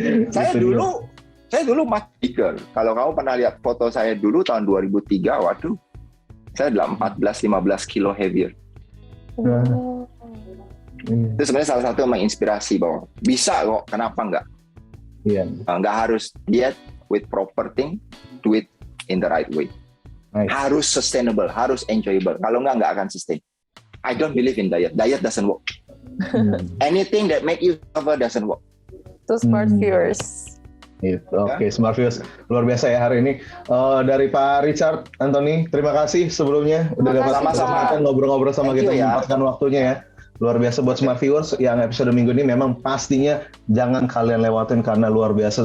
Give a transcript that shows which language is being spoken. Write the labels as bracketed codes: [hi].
[id] Saya dulu [en] much bigger. [id] Kalau kamu pernah lihat foto saya dulu tahun 2003, waduh, saya 14-15 kilo heavier. Itu sebenarnya salah satu yang menginspirasi bahwa bisa kok, kenapa enggak? Iya. Nggak harus diet, [en] with proper thing, do it in the right way. Nice. [id] Harus sustainable, harus enjoyable. Kalau nggak akan sustain. [en] I don't believe in diet. Diet doesn't work. Anything that make you suffer doesn't work. To smart viewers. [id] Oke, Smart Viewers, luar biasa ya hari ini dari Pak Richard Anthony. Terima kasih sebelumnya udah dapat kesempatan ngobrol-ngobrol sama kita, menyempatkan waktunya ya. Luar biasa buat Smart Viewers yang episode minggu ini memang pastinya jangan kalian lewatin karena luar biasa.